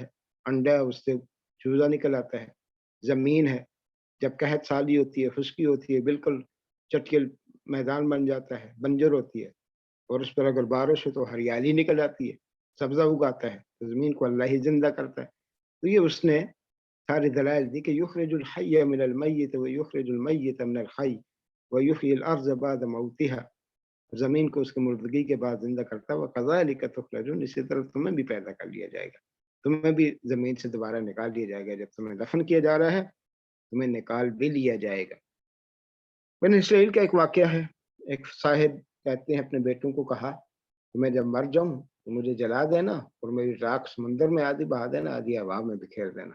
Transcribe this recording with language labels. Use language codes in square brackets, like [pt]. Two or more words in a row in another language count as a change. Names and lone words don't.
[ur] انڈا ہے، اس سے چوزا نکل آتا ہے. زمین ہے، جب قحط سالی ہوتی ہے، خشکی ہوتی ہے، بالکل چٹکل میدان بن جاتا ہے، بنجر ہوتی ہے، اور اس پر اگر بارش ہو تو ہریالی نکل آتی ہے، سبزہ اگاتا ہے. تو زمین کو اللہ ہی زندہ کرتا ہے. تو یہ اس نے ساری دلائل دی کہ [ar] یخرج الحی من المیت و یخرج المیت من الحی و یحیی الارض بعد موتها، [ur] زمین کو اس کی مردگی کے بعد زندہ کرتا ہے. [ar] وکذالک تخرجون، [ur] اسی طرح تمہیں بھی پیدا کر لیا جائے گا، تمہیں بھی زمین سے دوبارہ نکال لیا جائے گا. جب تمہیں دفن کیا جا رہا ہے تمہیں نکال بھی لیا جائے گا. بنی اسرائیل کا ایک واقعہ ہے. ایک صاحب کہتے ہیں اپنے بیٹوں کو کہا کہ میں جب مر جاؤں تو مجھے جلا دینا اور میری راکھ سمندر میں آدھی بہا دینا، آدھی ہوا میں بکھیر دینا.